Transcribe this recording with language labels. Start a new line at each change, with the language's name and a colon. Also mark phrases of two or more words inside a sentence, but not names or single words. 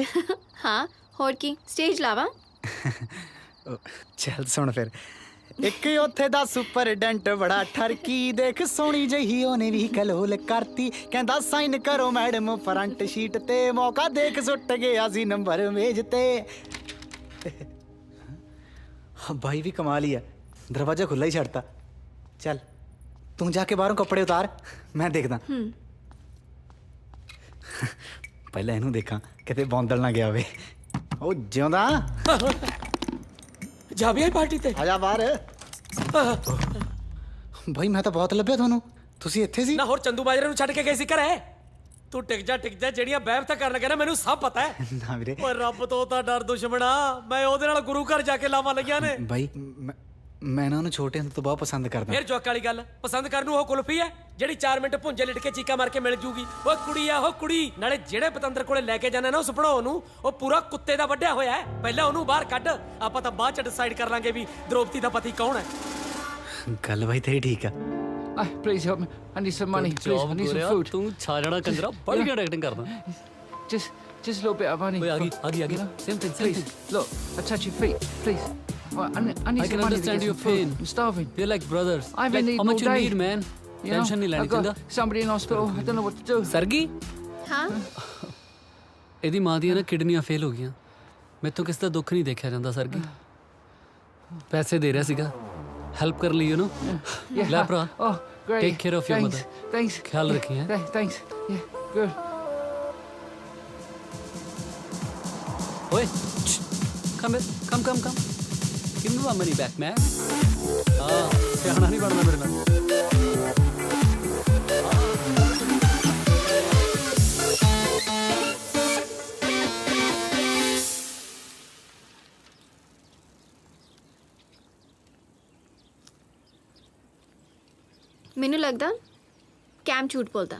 Punjabi: ਹਾਂ ਹੋਰ ਕੀ, ਸਟੇਜ ਲਾਵਾ? ਚੱਲ ਸੁਣ ਫਿਰ। ਇੱਕ ਉੱਥੇ ਦਾ ਸੁਪਰਡੈਂਟ ਬੜਾ ਠਰਕੀ, ਦੇਖ ਸੋਹਣੀ ਜਹੀ ਉਹਨੇ ਵੀ ਕਲੋਲ ਕਰਤੀ, ਕਹਿੰਦਾ ਸਾਈਨ ਕਰੋ ਮੈਡਮ ਫਰੰਟ ਸ਼ੀਟ ਤੇ, ਮੌਕਾ ਦੇਖ ਸੁੱਟ ਗਿਆ ਸੀ ਨੰਬਰ ਮੇਜ਼ ਤੇ। ਭਾਈ ਭੀ ਕਮਾਲ ਹੀ ਹੈ, ਦਰਵਾਜ਼ਾ ਖੁੱਲ੍ਹਾ ਹੀ ਛੱਡਤਾ। ਚੱਲ ਤੂੰ ਜਾਕੇ ਬਾਹਰੋਂ ਕੱਪੜੇ ਉਤਾਰ, ਮੈਂ ਦੇਖਦਾ। ਪਹਿਲਾਂ ਇਹਨੂੰ ਦੇਖਾਂ ਕਿਤੇ ਬੌਂਦਲ ਨਾ ਗਿਆ ਵੇ। ਓ ਜਿੰਦਾ ਜਾ ਭੀ ਆਈ ਪਾਰਟੀ ਤੇ? ਆਜਾ ਬਾਹਰ। ਭਾਈ ਮੈਂ ਤਾਂ ਬਹੁਤ ਲੱਭਿਆ ਥੋਨੂੰ, ਤੁਸੀਂ ਇੱਥੇ ਸੀ? ਨਾ ਹੋਰ ਚੰਦੂ ਮਾਜਰੇ ਨੂੰ ਛੱਡ ਕੇ ਗਏ ਸੀ ਘਰੇ। ਤੂੰ ਟਿਕ ਜਾ ਜਿਹੜੀਆਂ ਬਹਿਬਤਾਂ ਕਰਨ ਲੱਗਾ ਨਾ ਮੈਨੂੰ ਸਭ ਪਤਾ ਹੈ। ਨਾ ਵੀਰੇ ਓਏ ਰੱਬ ਤੋਂ ਤਾਂ ਡਰ ਦੁਸ਼ਮਣਾ, ਮੈਂ ਉਹਦੇ ਨਾਲ ਗੁਰੂ ਘਰ ਜਾ ਕੇ ਲਾਵਾਂ ਲੱਗੀਆਂ ਨੇ। भाई ਮੈਂ ਨਾ ਉਹਨੂੰ ਛੋਟੇ ਹੁੰਦੇ ਤੋਂ ਬਹੁਤ ਪਸੰਦ ਕਰਦਾ। ਫਿਰ ਜੋਕ ਵਾਲੀ ਗੱਲ, ਪਸੰਦ ਕਰਨ ਨੂੰ ਉਹ ਕੁਲਫੀ ਹੈ ਜਿਹੜੀ 4 ਮਿੰਟ ਭੁੰਜੇ ਲਿਟ ਕੇ ਚੀਕਾ ਮਾਰ ਕੇ ਮਿਲ ਜੂਗੀ। ਓਏ ਕੁੜੀ ਆ ਉਹ ਕੁੜੀ, ਨਾਲੇ ਜਿਹੜੇ ਪਤੰਦਰ ਕੋਲੇ ਲੈ ਕੇ ਜਾਣਾ ਨਾ ਉਸ ਭੜੋ ਨੂੰ, ਉਹ ਪੂਰਾ ਕੁੱਤੇ ਦਾ ਵੱਢਿਆ ਹੋਇਆ ਹੈ। ਪਹਿਲਾਂ ਉਹਨੂੰ ਬਾਹਰ ਕੱਢ, ਆਪਾਂ ਤਾਂ ਬਾਅਦ ਚ ਡਿਸਾਈਡ ਕਰ ਲਾਂਗੇ ਵੀ ਦ੍ਰੋਪਦੀ ਦਾ ਪਤੀ ਕੌਣ ਹੈ। ਗੱਲ ਭਾਈ ਤੇਰੀ ਠੀਕ ਆ।
English: Please help me. I need some money. Please, I need some food.
Punjabi: ਤੂੰ ਛਾ ਜਾਣਾ ਕੰਜਰਾ, ਬੜੀ ਘੈਂਟ ਐਕਟਿੰਗ ਕਰਦਾ।
English: Just a little bit of money.
Punjabi: ਓਏ ਆ ਗਈ
English: same thing. Please, look, I touch your feet, please. Well, I need I some can money to understand get your some food. pain. I'm starving. We're like brothers. I've been eating how much all you day. need, man? You know,
Punjabi: Tension ਨਹੀਂ ਲੈਣੀ
English: I've got
Punjabi: चंगा।
English: somebody in hospital. I don't know what to do.
Punjabi: ਸਰਗੀ, ਹਾਂ ਇਹਦੀ ਮਾਂ ਦੀਆਂ ਨਾ ਕਿਡਨੀਆਂ ਫੇਲ ਹੋ ਗਈਆਂ। ਮੈਥੋਂ ਕਿਸੇ ਦਾ ਦੁੱਖ ਨਹੀਂ ਦੇਖਿਆ ਜਾਂਦਾ ਸਰਗੀ। ਪੈਸੇ ਦੇ ਰਿਹਾ ਸੀਗਾ, ਹੈਲਪ ਕਰ ਲਈ ਯੂ
English: Yeah.
Punjabi: ਲੈ ਭਰਾ,
English: Oh, great. take care of your Thanks. ਮਦਰ। Thanks.
Punjabi: ਖਿਆਲ ਰੱਖੀ ਹੈ।
English: Thanks. Yeah, good. ਓਏ ਕਮ give me my money back, man.
Punjabi: ਸਿਆਣਾ ਨਹੀਂ ਬਣਨਾ ਮੇਰੇ ਨਾਲ। ਮੈਨੂੰ ਲੱਗਦਾ ਕੈਮ ਝੂਠ ਬੋਲਦਾ।